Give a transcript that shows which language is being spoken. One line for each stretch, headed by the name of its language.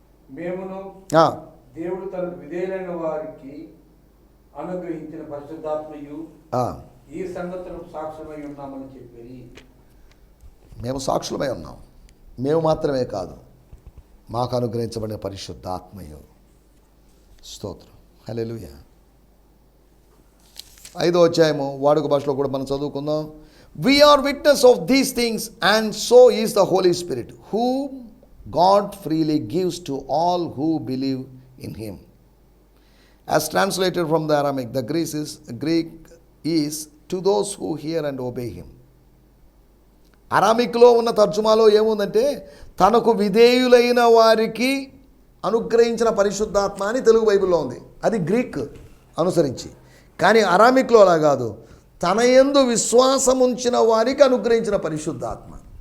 Telugu: మేమును దేవుడు తన విధేయులైన వారికి అనుగ్రహించిన పరిశుద్ధాత్మయు ఈ సంగతులకు సాక్ష్యమై ఉన్నామని చెప్పి. మేము సాక్షులమై ఉన్నాం. మేము మాత్రమే కాదు, మాకు అనుగ్రహించబడిన పరిశుద్ధాత్మయు. స్తోత్రం, హల్లెలూయా. 5వ అధ్యాయము వాడుక భాషలో కూడా మనం చదువుకుందాం.
English: We are witness of these things, and so is the Holy Spirit, whom God freely gives to all who believe in Him. As translated from the Aramaic, the Greek is to those who hear and obey Him.
Telugu: అరామిక్లో ఉన్న తర్జుమాలో ఏముందంటే తనకు విధేయులైన వారికి అనుగ్రహించిన పరిశుద్ధాత్మ అని తెలుగు బైబిల్లో ఉంది. అది గ్రీక్ అనుసరించి. కానీ అరామిక్లో అలా కాదు, తన యందు విశ్వాసం ఉంచిన వారికి అనుగ్రహించిన పరిశుద్ధాత్మ.